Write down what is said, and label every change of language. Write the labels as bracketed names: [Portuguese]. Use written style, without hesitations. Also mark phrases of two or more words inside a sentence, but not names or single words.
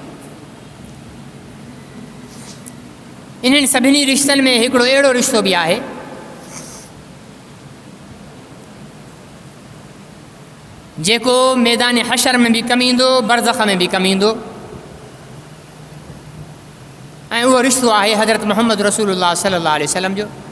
[Sindhi] इन्हनि सभिनी रिश्तनि में हिकिड़ो अहिड़ो रिश्तो बि आहे जेको मैदान हशर में भी कम ईंदो, बरज़ख में भी कम ईंदो, ऐं उहो रिश्तो आहे हज़रत मुहम्मद रसूलुल्लाह [Arabic] صلى الله عليه وسلم [Sindhi] जो।